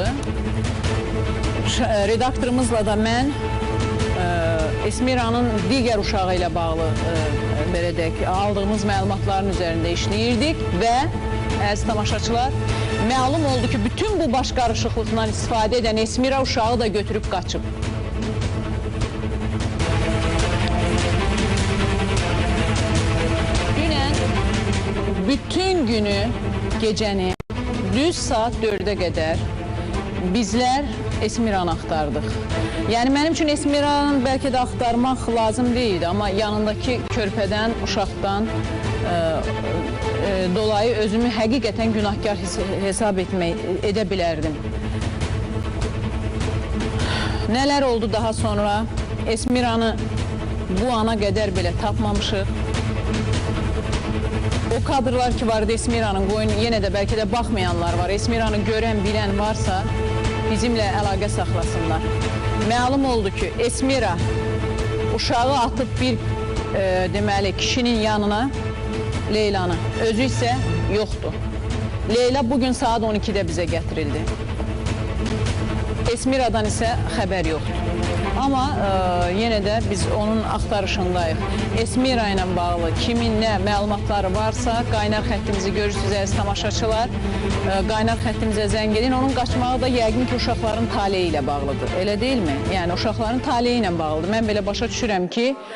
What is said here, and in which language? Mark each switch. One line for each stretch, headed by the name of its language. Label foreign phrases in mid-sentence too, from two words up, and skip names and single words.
Azerbaijani: Redaktorumuzla da mən Esmira'nın digər uşağı ilə bağlı belə deyək, aldığımız məlumatların üzərində işləyirdik və əziz tamaşaçılar, məlum oldu ki bütün bu baş qarışıqlıqdan istifadə edən Esmira uşağı da götürüb qaçıb. Dünən bütün günü, gecəni düz saat 4'e qədər bizler Esmiranı axtardıq.
Turkish: Yani benim için
Azerbaijani: Esmiranı belki de axtarmaq
Turkish: lazım değildi ama
Azerbaijani: yanındaki körpədən, uşaqdan dolayı özümü həqiqətən günahkar hesab edə bilərdim.
Turkish: Neler oldu daha sonra?
Azerbaijani: Esmiranı bu ana qədər belə tapmamışıq. O kadrlar ki vardı Esmiranın, qoyun yenə də belki de baxmayanlar var. Esmiranı görən, bilən varsa bizimle əlaqə saxlasınlar. Məlum oldu ki Esmira uşağı atıp bir deməli kişinin yanına, Leylanı, özü
Turkish: ise yoktu. Leyla bugün saat 12'de bize getirildi. Esmira'dan ise haber yoktu. Ama yine de
Azerbaijani: biz onun axtarışındayıq. Esmira ilə bağlı kimin nə məlumatları varsa qaynar xəttimizi görürsünüz əziz tamaşaçılar. Qaynar xəttimizə zəng edin. Onun qaçmağı da yəqin ki uşaqların taleyi ilə bağlıdır. Elə deyilmi? Yəni uşaqların taleyi ilə bağlıdır. Mən belə başa düşürəm ki